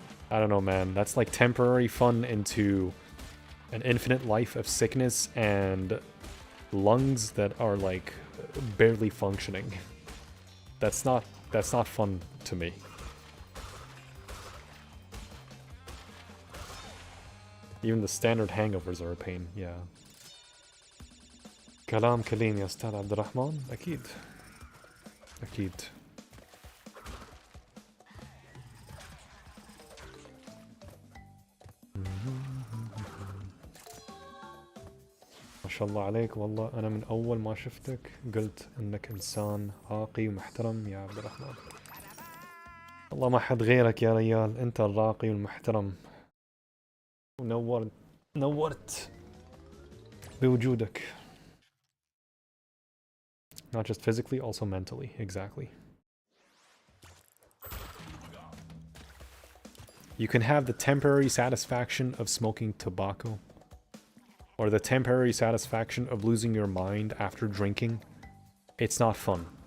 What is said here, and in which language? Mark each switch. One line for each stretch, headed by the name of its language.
English: I don't know, man. That's like temporary fun into an infinite life of sickness and lungs that are like barely functioning. That's not fun to me. Even the standard hangovers are a pain, yeah.
Arabic: كلام كليم يا أستاذ عبد الرحمن أكيد أكيد. ما شاء الله عليك والله أنا من أول ما شفتك قلت إنك إنسان راقي ومحترم يا عبد الرحمن. والله ما حد غيرك يا ريال، أنت الراقي والمحترم ونورت بوجودك.
English: Not just physically, also mentally, exactly. You can have the temporary satisfaction of smoking tobacco, or the temporary satisfaction of losing your mind after drinking. It's not fun.